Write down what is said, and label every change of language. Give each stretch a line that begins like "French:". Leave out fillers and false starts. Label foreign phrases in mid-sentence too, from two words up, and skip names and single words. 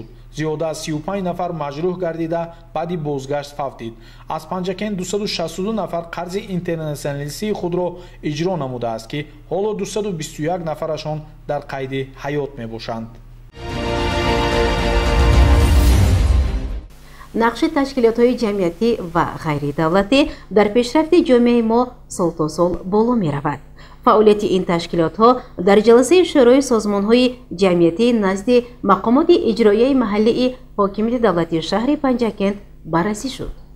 Tajik: зиёда аз 35 нафар маҷрӯҳ гардида баъди бозгашт фавтид. аз Панҷакент 262 нафар қарзи интернатсионалистии худро иҷро намудааст ки ҳоло 221 нафарашон дар қайди ҳаёт мебошанд. نقش تشکیلات‌های جمعیتی و غیر دولتی در پیشرفت جامعه ما سال تا سال بالا می‌رود. فعالیت این تشکیلات‌ها در جلسه شورای سازمان‌های جمعیتی نزد مقامات اجرایی محلی حاکمیت دولتی شهر پنجکند بررسی شد.